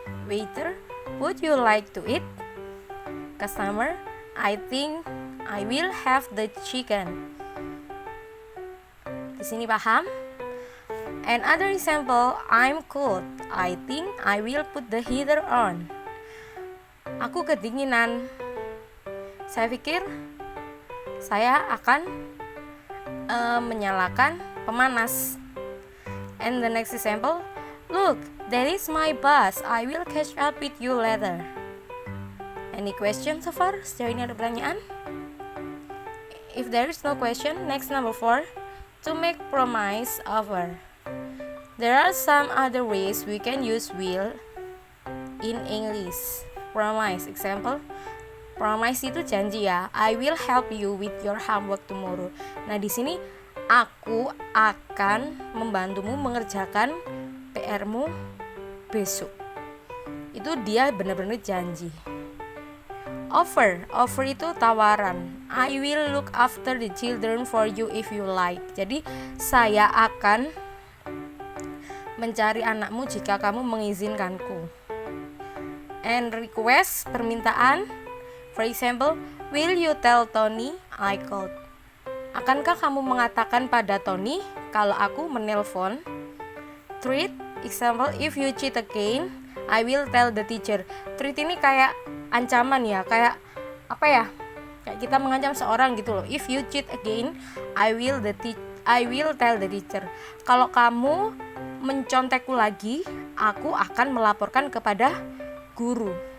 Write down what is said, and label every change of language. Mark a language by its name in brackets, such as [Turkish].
[English] Waiter, would you like to eat? Customer, I think I will have the chicken. [Indonesian] Di sini paham? [English] Another example, I'm cold. I think I will put the heater on. [Indonesian] Aku kedinginan. Saya pikir saya akan menyalakan pemanas. [English] And the next example, look, that is my bus. I will catch up with you later. Any question so far? [Indonesian] Sejauh ini ada pertanyaan? [English] If there is no question, next number 4, to make promise offer. There are some other ways we can use will in English. [Indonesian] Promise, example, promise itu janji ya. [English] I will help you with your homework tomorrow. [Indonesian] Nah, di sini aku akan membantumu mengerjakan PR-mu besok. Itu dia benar-benar janji. Offer itu tawaran. [English] I will look after the children for you if you like. [Indonesian] Jadi saya akan mencari anakmu jika kamu mengizinkanku. [English] And request, permintaan. For example, will you tell Tony I called? [Indonesian] Akankah kamu mengatakan pada Tony kalau aku menelpon? [English] Threat, example, if you cheat again, I will tell the teacher. [Indonesian] Threat ini kayak ancaman ya, kayak apa ya? Kayak kita mengancam seorang gitu loh. [English] If you cheat again, I will tell the teacher. [Indonesian] Kalau kamu mencontekku lagi, aku akan melaporkan kepada guru.